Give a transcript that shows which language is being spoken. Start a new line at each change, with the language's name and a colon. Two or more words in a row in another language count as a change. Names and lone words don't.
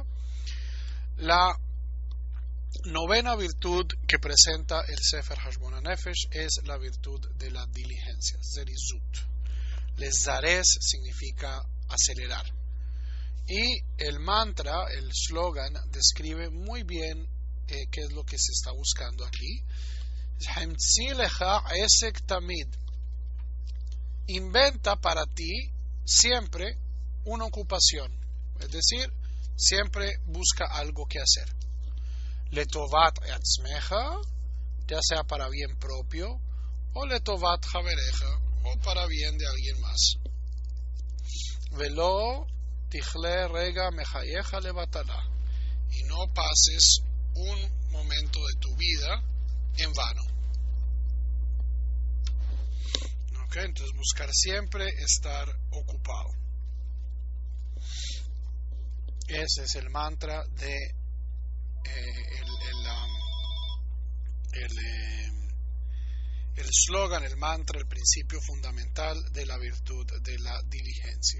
Spanish: La novena virtud que presenta el Sefer Hashbon HaNefesh es la virtud de la diligencia, zerizut. Lezares significa acelerar. Y el mantra, el slogan, describe muy bien qué es lo que se está buscando aquí.
Hebrew: המצא לך עסק תמיד.
Spanish: Inventa para ti siempre una ocupación, es decir, siempre busca algo que hacer.
Hebrew: לטובת עצמך,
Spanish: ya sea para bien propio, o
Hebrew: לטובת חברך,
Spanish: o para bien de alguien más.
Hebrew: ולא תכלה רגע מחייך לבטלה,
Spanish: y no pases un momento de tu vida en vano. Okay, entonces buscar siempre estar ocupado. Ese es el mantra de el slogan, el mantra, el principio fundamental de la virtud de la diligencia.